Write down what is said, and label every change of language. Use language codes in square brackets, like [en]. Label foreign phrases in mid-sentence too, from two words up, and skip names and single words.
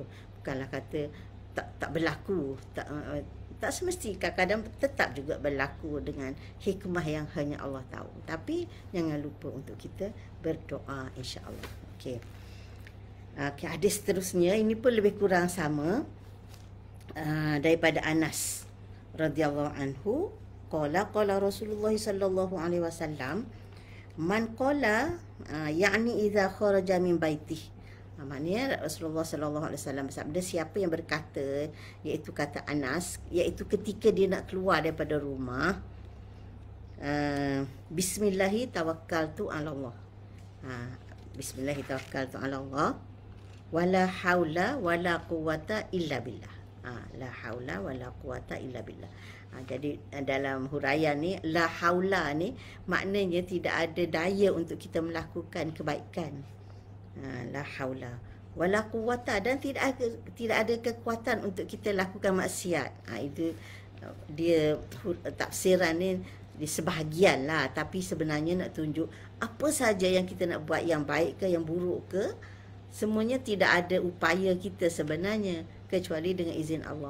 [ms] Bukanlah kata tak berlaku. Tak semesti, kadang-kadang tetap juga berlaku dengan hikmah yang hanya Allah tahu. Tapi jangan lupa untuk kita berdoa, [ar] إن شاء الله. [ms] Okey. Hadis seterusnya ini pun lebih kurang sama, daripada Anas [ar] رضي الله عنه قال رسول الله صلى الله عليه وسلم من قال [ms] yakni [ar] إذا خرج من بيته. [ms] Maknanya Rasulullah [ar] صلى الله عليه وسلم [ms] bersabda, siapa yang berkata, iaitu kata Anas, iaitu ketika dia nak keluar daripada rumah, [ar] بسم الله توكلت على الله. بسم الله توكلت على الله، ولا حول ولا قوة إلا بالله. لا حول ولا قوة إلا بالله. [ms] Jadi dalam huraian ni, [ar] لا حول [ms] ni maknanya tidak ada daya untuk kita melakukan kebaikan. [ar] لا حول ولا قوة, [ms] dan tidak ada kekuatan untuk kita lakukan maksiat. Itu dia tafsiran ni di sebahagian lah, tapi sebenarnya nak tunjuk apa saja yang kita nak buat, yang baik ke yang buruk ke, semuanya tidak ada upaya kita sebenarnya kecuali dengan izin Allah.